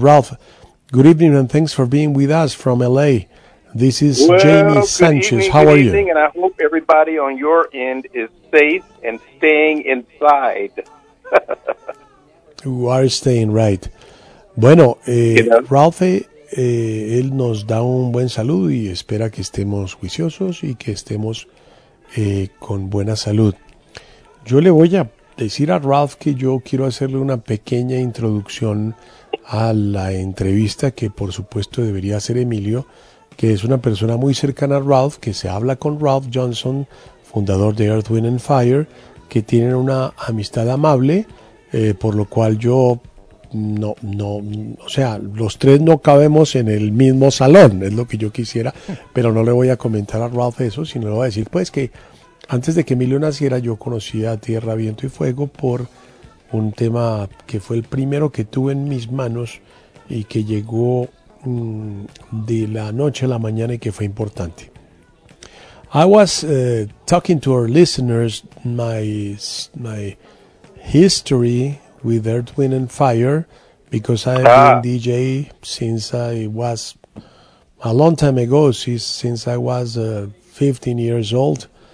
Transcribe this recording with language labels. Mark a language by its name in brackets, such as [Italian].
[English] Ralph, good evening and thanks for being with us from L.A., This is Jamie Sanchez. Evening, how are you? Good evening, and I hope everybody on your end is safe and staying inside. You are staying right. [Spanish] Bueno, Ralph, él nos da un buen saludo y espera que estemos juiciosos y que estemos con buena salud. Yo le voy a decir a Ralph que yo quiero hacerle una pequeña introducción a la entrevista que, por supuesto, debería hacer Emilio, que es una persona muy cercana a Ralph, que se habla con Ralph Johnson, fundador de Earth, Wind and Fire, que tienen una amistad amable, por lo cual yo no, o sea, los tres no cabemos en el mismo salón, es lo que yo quisiera, pero no le voy a comentar a Ralph eso, sino le voy a decir pues que antes de que Emilio naciera yo conocía Tierra, Viento y Fuego por un tema que fue el primero que tuve en mis manos y que llegó de la noche a la mañana y que fue importante. [English] I was talking to our listeners, my history with Earth, Wind and Fire, because I've been DJ since I was a long time ago, since I was 15 years old.